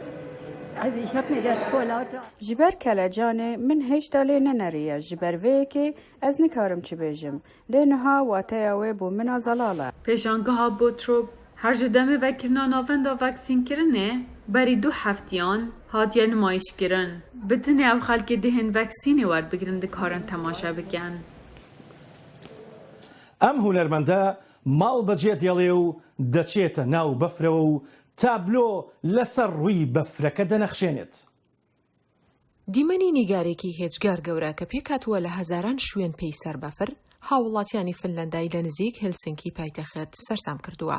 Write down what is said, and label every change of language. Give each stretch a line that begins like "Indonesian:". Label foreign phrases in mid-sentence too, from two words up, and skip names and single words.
Kurdish: Ji ber kelecanê min hêşta lê neneriye ji ber vê yekê ez nikarim çi bêjim. Lê niha wateya wê bû min a zelal e. Pêşangeha Bottrop her ji demê vekirina navenda vaksînkirinê berî 2 heftiyan hatiye nimayişkirin. Bi tinê ew xelkê dihên vaksînê werbigirin dikarin temaşe bikin.
Central Kurdish: ئەم هونەرمەندە ماڵ بەجێ دێڵێ و دەچێتە ناو بەفرەوە و تابلۆ لەسەر ڕووی بەفرەکە دەنەخشێنێت. دیمەنی نیگارێکی هێچگار گەورە کە پێکاتووە لە هەزاران شوێن پێی سەر بەفر هاوڵاتیانی فنلەندای لە نزیک هێلسینکی پایتەخت سەرسام کردووە.